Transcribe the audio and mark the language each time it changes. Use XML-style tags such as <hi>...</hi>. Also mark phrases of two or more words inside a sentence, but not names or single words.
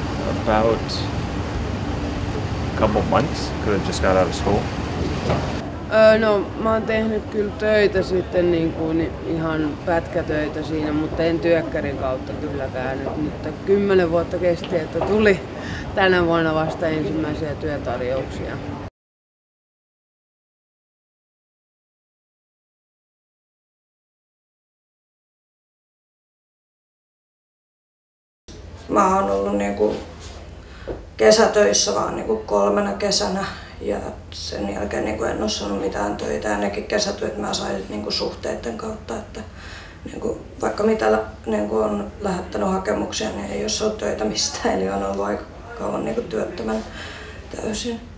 <en>About a couple months, because I just got out of school.</en> <fi>No, mä oon tehnyt kyllä töitä sitten niin kuin ihan pätkätöitä siinä, mutta en työkkärin kautta kylläkään. Nyt 10 vuotta kesti, että tuli tänä vuonna vasta ensimmäisiä työtarjouksia. Mä oon ollut niinku kesätöissä vaan niinku 3 kesänä ja sen jälkeen niinku en oo saanut mitään töitä ja nekin kesätyöt mä sain niinku suhteiden kautta, että niinku vaikka mitä niinku on lähettänyt hakemuksia, niin ei oo saanut töitä mistään, eli on ollut aika kauan niinku työttömänä täysin.</fi>